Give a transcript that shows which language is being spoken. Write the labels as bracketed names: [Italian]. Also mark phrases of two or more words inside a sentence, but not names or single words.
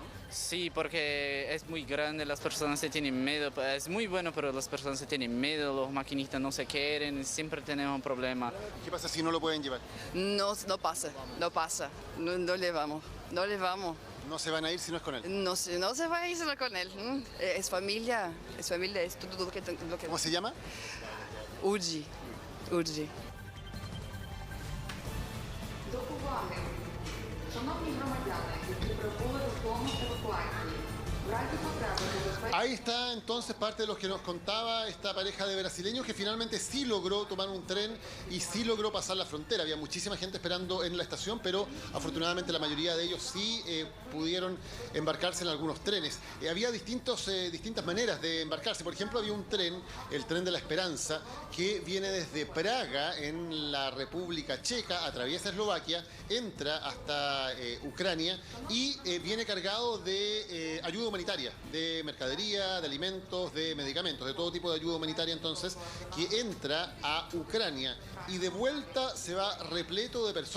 [Spanish] Sí, porque es muy grande, las personas se tienen miedo, es muy bueno, pero las personas se tienen miedo, los maquinistas no se quieren, siempre tenemos un problema. ¿Qué pasa si no lo pueden llevar? No pasa, no le vamos. ¿No se van a ir si no es con él? No se va a ir solo con él. Es familia, es todo lo que... ¿Cómo se llama? Uji. [Ukrainian] Шановні громадяни, які прибули до зону евакуації, [Spanish] Ahí está entonces parte de lo que nos contaba esta pareja de brasileños que finalmente sí logró tomar un tren y sí logró pasar la frontera. Había muchísima gente esperando en la estación, pero afortunadamente la mayoría de ellos sí pudieron embarcarse en algunos trenes. Había distintas maneras de embarcarse. Por ejemplo, había un tren, el tren de la Esperanza, que viene desde Praga, en la República Checa, atraviesa Eslovaquia, entra hasta Ucrania y viene cargado de ayuda humanitaria, de mercadería, de alimentos, de medicamentos, de todo tipo de ayuda humanitaria entonces, que entra a Ucrania y de vuelta se va repleto de personas.